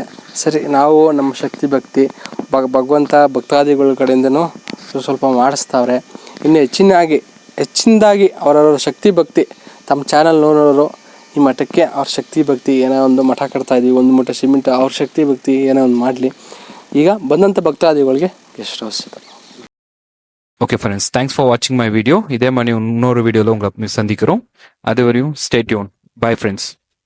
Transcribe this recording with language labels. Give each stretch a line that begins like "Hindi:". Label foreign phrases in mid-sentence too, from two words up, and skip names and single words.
Kannada: ಸರಿ, ನಾವು ನಮ್ಮ ಶಕ್ತಿ ಭಕ್ತಿ ಭಗವಂತ ಭಕ್ತಾದಿಗಳ ಕಡೆಯಿಂದನೂ ಸ್ವಲ್ಪ ಮಾಡಿಸ್ತಾವ್ರೆ. ಇನ್ನು ಹೆಚ್ಚಿನದಾಗಿ ಅವರವರ ಶಕ್ತಿ ಭಕ್ತಿ ತಮ್ಮ ಚಾನಲ್ ನೋಡೋರು ಈ ಮಠಕ್ಕೆ ಅವ್ರ ಶಕ್ತಿ ಭಕ್ತಿ ಏನೋ ಒಂದು ಮಠ ಕಟ್ತಾ ಇದೀವಿ, ಒಂದು ಮಠ ಸಿಮೆಂಟ್, ಅವ್ರ ಶಕ್ತಿ ಭಕ್ತಿ ಏನೋ ಒಂದು ಮಾಡಲಿ. ಈಗ ಬಂದಂಥ ಭಕ್ತಾದಿಗಳಿಗೆ
English: guest house
Kannada: ಇದೆ.
English: Okay friends, thanks for watching my video.
Tamil: இதே மாதிரி இன்னொரு வீடியோவில் உங்களை சந்திக்கிறோம். அதுவரையும்
English: Stay tuned. Bye friends.